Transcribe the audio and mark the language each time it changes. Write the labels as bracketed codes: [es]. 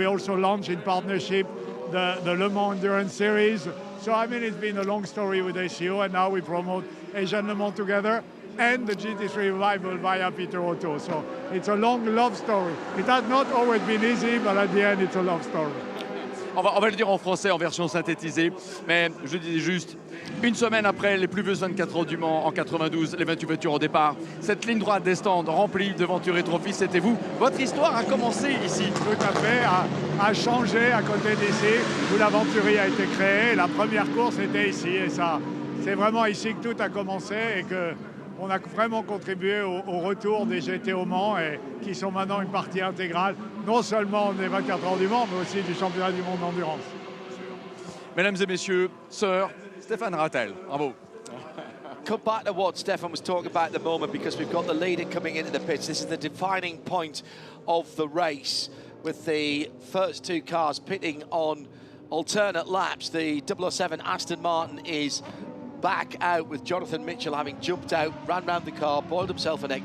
[en] We also launched in partnership the Le Mans Endurance Series. So, I mean, it's been a long story with SEO, and now we promote Asian Le Mans together and the GT3 revival via Peter Otto. So it's a long love story. It has not always been easy, but at the end, it's a love story. [fr] On va le dire en français, en version synthétisée, mais je disais juste, une semaine après les pluvieuses 24 heures du Mans en 92, les 28 voitures au départ, cette ligne droite des stands remplie de Venturi Trophy, c'était vous. Votre histoire a commencé ici. Tout à fait, a changé à côté d'ici, où la Venturi a été créée. La première course était ici, et ça, c'est vraiment ici que tout a commencé, et que on a vraiment contribué au retour des GT au Mans, et qui sont maintenant une partie intégrale, non seulement des 24 heures du Mans, mais aussi du championnat du monde d'endurance. Mesdames et messieurs, Sir Stéphane Rattel, bravo. [en] Come back to what Stefan was talking about at the moment, because we've got the leader coming into the pits. This is the defining point of the race, with the first 2 cars pitting on alternate laps. The 007 Aston Martin is back out, with Jonathan Mitchell having jumped out, ran round the car, boiled himself an egg.